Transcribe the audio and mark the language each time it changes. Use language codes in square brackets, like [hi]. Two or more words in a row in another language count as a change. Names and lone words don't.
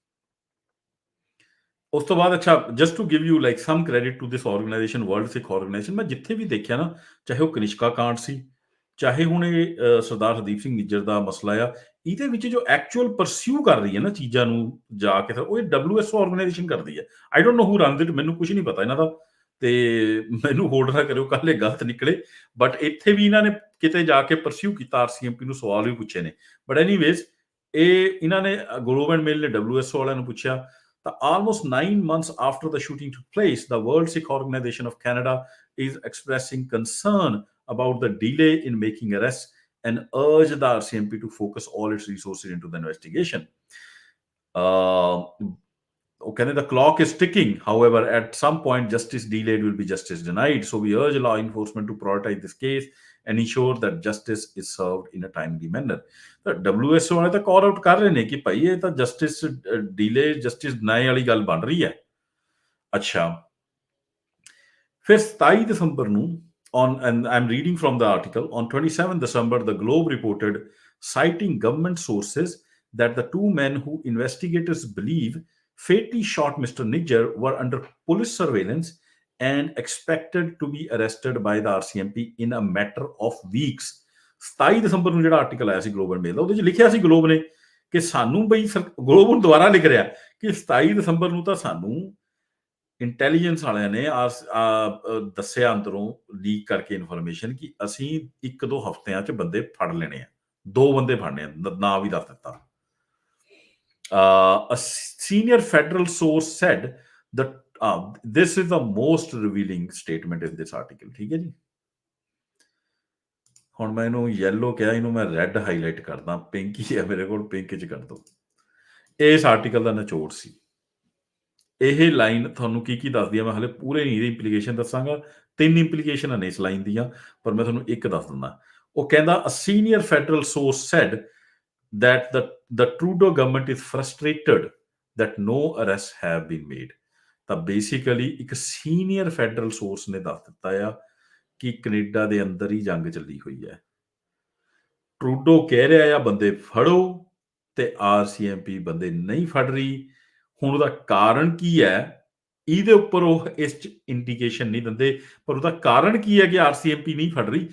[pa] ਉਸ ਤੋਂ ਬਾਅਦ ਅੱਛਾ, [en] just to give you like some credit to this organization, World Sikh Organization, [pa] ਮੈਂ ਜਿੱਥੇ ਵੀ ਦੇਖਿਆ ਨਾ, ਚਾਹੇ ਉਹ ਕਨਿਸ਼ਕਾ ਕਾਂਡ ਸੀ, ਚਾਹੇ ਹੁਣ ਇਹ ਸਰਦਾਰ ਹਰਦੀਪ ਸਿੰਘ ਨਿੱਜਰ ਦਾ ਮਸਲਾ ਆ, ਇਹਦੇ ਵਿੱਚ ਜੋ [en] actual pursue [pa] ਕਰ ਰਹੀ ਹੈ ਨਾ ਚੀਜ਼ਾਂ ਨੂੰ ਜਾ ਕੇ, ਉਹ ਇਹ WSO ਆਰਗੇਨਾਈਜੇਸ਼ਨ ਕਰਦੀ ਹੈ। [en] I don't know who runs it, [pa] ਮੈਨੂੰ ਕੁਝ ਨਹੀਂ ਪਤਾ ਇਹਨਾਂ ਦਾ, ਤੇ ਮੈਨੂੰ ਹੋਲਡ ਨਾ ਕਰਿਓ ਕੱਲ੍ਹ ਇਹ ਗਲਤ ਨਿਕਲੇ। ਬਟ ਇੱਥੇ ਵੀ ਇਹਨਾਂ ਨੇ ਕਿਤੇ ਜਾ ਕੇ ਪਰਸਿਊ ਕੀਤਾ, ਆਰਸੀਐਮਪੀ ਨੂੰ ਸਵਾਲ ਵੀ ਪੁੱਛੇ ਨੇ। [en] but anyways, [pa] ਇਹ ਇਹਨਾਂ ਨੇ ਗਲੋਬ ਐਂਡ ਮੇਲ ਨੇ WSO ਵਾਲਿਆਂ ਨੂੰ ਪੁੱਛਿਆ, ਤਾਂ [en] almost 9 months after the shooting took place, the World Sikh Organization of Canada is expressing concern about the delay in making arrests and urge the RCMP to focus all its resources into the investigation. Okay, the clock is ticking. However, at some point, justice delayed will be justice denied. So we urge law enforcement to prioritize this case and ensure that justice is served in a timely manner. [pa] The WSO ਵਾਲੇ ਤਾਂ [en] call out [pa] ਕਰ ਰਹੇ ਨੇ ਕਿ ਭਾਈ ਇਹ ਤਾਂ [en] justice delay, justice deny [pa] ਵਾਲੀ ਗੱਲ ਬਣ ਰਹੀ ਹੈ। ਅੱਛਾ, ਫਿਰ 27 ਦਸੰਬਰ ਨੂੰ [en] and I'm reading from the article, on 27 December, the Globe reported, citing government sources, that the two men who investigators believe fatally shot Mr. Nijjer were under police surveillance and expected to be arrested by the RCMP in a matter of weeks. [pa] 27 ਦਸੰਬਰ ਨੂੰ ਜਿਹੜਾ ਆਰਟੀਕਲ ਆਇਆ ਸੀ ਗਲੋਬਲ ਮੇਲ ਦਾ, ਉਹਦੇ 'ਚ ਲਿਖਿਆ ਸੀ ਗਲੋਬ ਨੇ ਕਿ ਸਾਨੂੰ ਬਈ ਗਲੋਬ ਨੂੰ ਦੁਬਾਰਾ ਲਿਖ ਰਿਹਾ ਕਿ 27 ਦਸੰਬਰ ਨੂੰ ਤਾਂ ਸਾਨੂੰ ਇੰਟੈਲੀਜੈਂਸ ਵਾਲਿਆਂ ਨੇ ਦੱਸਿਆ ਅੰਦਰੋਂ ਲੀਕ ਕਰਕੇ ਇਨਫੋਰਮੇਸ਼ਨ ਕਿ ਅਸੀਂ 1-2 ਹਫ਼ਤਿਆਂ 'ਚ ਬੰਦੇ ਫੜ ਲੈਣੇ ਆ, 2 ਬੰਦੇ ਫੜਨੇ ਆ, ਨਾਂ ਵੀ ਦੱਸ ਦਿੱਤਾ। [en] A senior federal source said that this is the most revealing statement in this article. [pa] ਠੀਕ ਹੈ ਜੀ, ਹੁਣ ਮੈਂ ਇਹਨੂੰ ਯੈਲੋ ਕਿਹਾ, ਇਹਨੂੰ ਮੈਂ [en] red highlight [pa] ਕਰਦਾ, ਪਿੰਕ ਹੀ ਹੈ ਮੇਰੇ ਕੋਲ, ਪਿੰਕ 'ਚ ਕਰ ਦਿਓ। ਇਸ ਆਰਟੀਕਲ ਦਾ ਨਿਚੋੜ ਸੀ ਇਹ ਲਾਈਨ। ਤੁਹਾਨੂੰ ਕੀ ਦੱਸਦੀ ਆ, ਮੈਂ ਹਾਲੇ ਪੂਰੇ ਨਹੀਂ ਇਹਦੀ ਇੰਪਲੀਕੇਸ਼ਨ ਦੱਸਾਂਗਾ, 3 ਇੰਪਲੀਕੇਸ਼ਨਾਂ ਨੇ ਇਸ ਲਾਈਨ ਦੀਆਂ, ਪਰ ਮੈਂ ਤੁਹਾਨੂੰ ਇੱਕ ਦੱਸ ਦਿੰਦਾ। ਉਹ ਕਹਿੰਦਾ, [en] a senior federal source said that the Trudeau government is frustrated that no arrests have been made. [pa] ਤਾਂ ਬੇਸਿਕਲੀ ਇੱਕ [en] senior federal source [pa] ਨੇ ਦੱਸ ਦਿੱਤਾ ਆ ਕਿ ਕੈਨੇਡਾ ਦੇ ਅੰਦਰ ਹੀ ਜੰਗ ਚੱਲੀ ਹੋਈ ਹੈ। ਟਰੂਡੋ ਕਹਿ ਰਿਹਾ ਆ ਬੰਦੇ ਫੜੋ, ਤੇ ਆਰਸੀਐਮਪੀ ਬੰਦੇ ਨਹੀਂ ਫੜ ਰਹੀ। ਹੁਣ ਉਹਦਾ ਕਾਰਨ ਕੀ ਹੈ, ਇਹਦੇ ਉੱਪਰ ਉਹ ਇਸ 'ਚ ਇੰਡੀਕੇਸ਼ਨ ਨਹੀਂ ਦਿੰਦੇ, ਪਰ ਉਹਦਾ ਕਾਰਨ ਕੀ ਹੈ ਕਿ ਆਰਸੀਐਮਪੀ ਨਹੀਂ ਫੜ ਰਹੀ।